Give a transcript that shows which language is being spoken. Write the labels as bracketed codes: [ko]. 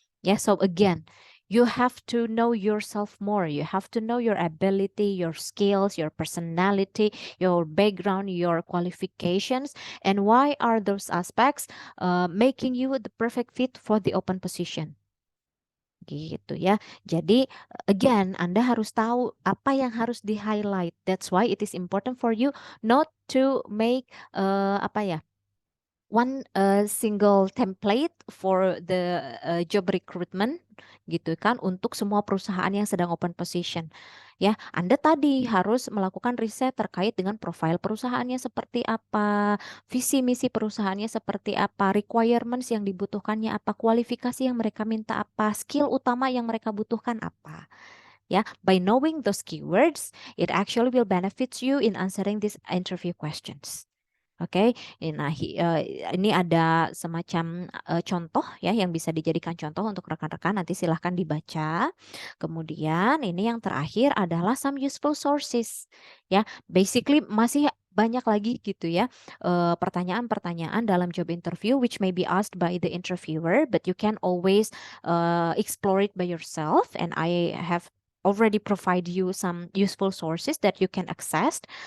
[en] Yeah, so again, you have to know yourself more. You have to know your ability, your skills, your personality, your background, your qualifications, and why are those aspects making you the perfect fit for the open position. [id] Gitu ya. Jadi [en] again, [id] Anda harus tahu apa yang harus di-highlight. [en] That's why it is important for you not to make one single template for the job recruitment gitu kan [id] untuk semua perusahaan yang sedang [en] open position. [id] Ya, Anda tadi harus melakukan riset terkait dengan profil perusahaannya seperti apa, visi misi perusahaannya seperti apa, requirements yang dibutuhkannya apa, kualifikasi yang mereka minta apa, skill utama yang mereka butuhkan apa. [en] Ya, by knowing those keywords, it actually will benefit you in answering these interview questions. [id] Oke, nah ini ada semacam contoh ya yang bisa dijadikan contoh untuk rekan-rekan, nanti silahkan dibaca. Kemudian ini yang terakhir adalah [en] some useful sources [id] ya. [en] Basically [id] masih banyak lagi gitu ya pertanyaan-pertanyaan dalam [en] job interview which may be asked by the interviewer, but you can always explore it by yourself, and I have already provide you some useful sources that you can access.